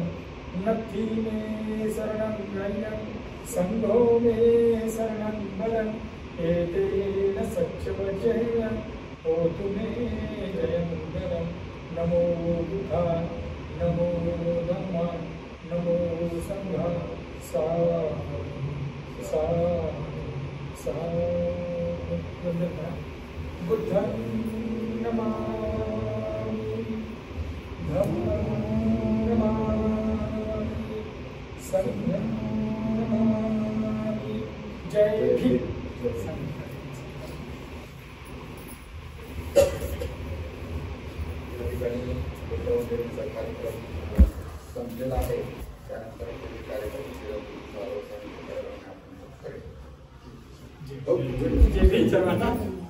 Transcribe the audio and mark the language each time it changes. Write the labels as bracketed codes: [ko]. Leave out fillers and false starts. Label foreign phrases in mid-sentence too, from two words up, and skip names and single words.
[pi] नथि मे शरणं गह्यं सङ्घो मे शरणं वरन् एतेन सत्यवचेन होतु मे जयमङ्गलम्. नमो बुद्धाय नमो धम्माय नमो संघाय बुद्धं नमामि धम्मं नमामि संघं नमामि. [mr] जय भीम. कार्यक्रम संपलेला आहे. त्यानंतर कार्यक्रम जय भीम.